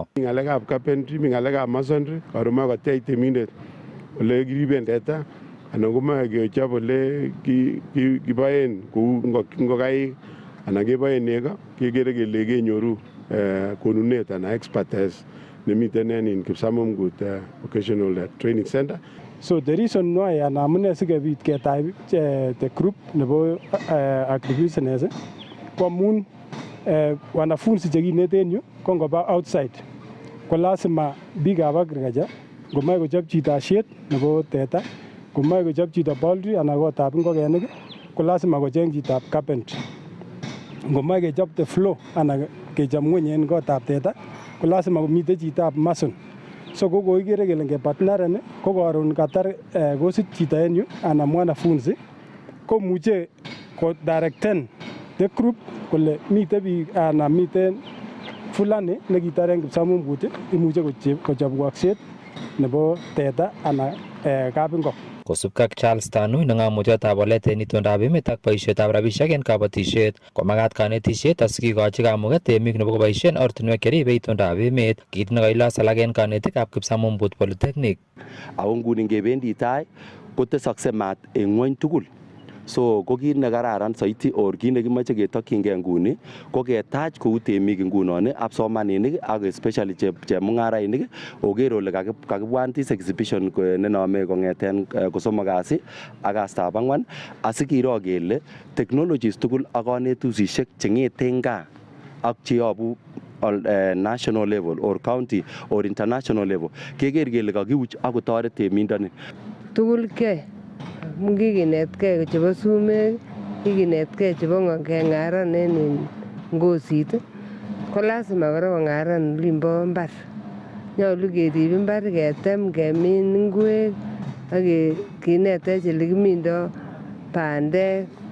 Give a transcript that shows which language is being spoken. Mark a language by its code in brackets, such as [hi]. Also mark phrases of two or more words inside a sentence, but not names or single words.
[kln] Ng'alekab carpentry, ng'alekab masonry, karon moe kotech temindet ole kiriben teta anan komoe kechob ole kiboen kou ngokaik anan keboen nego, kekere kele kenyoru konunet anan expertise nemiten en Kipsamamgut Vocational Training Center. [en] So the reason why and [kln] amune sikebit ketach [en] the group [kln] nebo agribusiness ko amun wanafunzi chekinete en yu ko ngoba outside ko lazima biikab agriculture ngomoe kochob chito asiet nebo teta, ngomoe kochob chito poultry anan kotab ngokenik ko lazima kocheng chitab carpentry. Ngomoe kechob [en] the floor [kln] anan kechob ngweny en kotab teta ko lazima komite chitab mason. So ko koikere kele ngepartneren ko karon katar kosit chito en yu anan mwanafunzi komuche ko directen [en] the group [kln] kole mite biik anan miten fulani nekitar en Kipsamamgut imuche kochob wakset nebo teta anan kapingok. Kosubkei ak Charles Tanui neng'amutiotab walet en itondab emet ak boisietab rabisiek en kabatisiet komagat kanetisiet asikikochi kamuget temik nebo koboisien ortinwek cheribe itondab emet, kit nekailos alak en kanetikab Kipsamamgut Polytechnic. Ako nguni ngebendi tai kotesokse maat en ng'wony tugul. So ko kit nekararan soiti or kit nekimoche ketokyingei nguni ko ketach kou temik ngunon kipsomaninik ak especially chemung'arainik oker ole kakibwan [en] this exhibition [kln] nenome kong'eten kosomok kasi ak kastab ang'wan asikiro kele technologies tugul ak kanetusisiek cheng'eten gaa ak cheyobu [en] national level or county or international level [kln] keker kele kakiuch ak kotoret temindoni tugul ke kikinetkei chebo sumek, kikinetkei chebo keng'aran en ngosit ko lazima kora kong'aran olimbo mbar. Nyolu kerib mbar, ketem, kemin ingwek ak kinetech elekimindo bandek.